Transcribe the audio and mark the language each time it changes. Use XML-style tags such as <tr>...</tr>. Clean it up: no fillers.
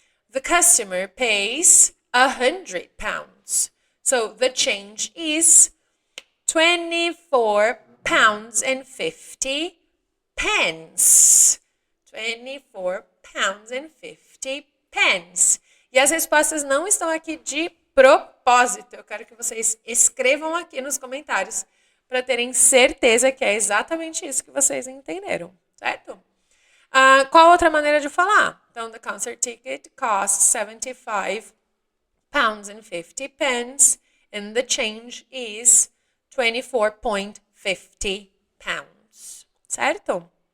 <en>The customer pays 100 pounds. So the change is 24 pounds and 50 pence. 24 pounds and 50 pence.</en> <pt>E as respostas não estão aqui de propósito. Eu quero que vocês escrevam aqui nos comentários para terem certeza que é exatamente isso que vocês entenderam, certo? Qual outra maneira de falar? Então,</pt> <en>the concert ticket costs 75 pounds and 50 pence and the change is 24.50 pounds,</en> <pt>certo?</pt>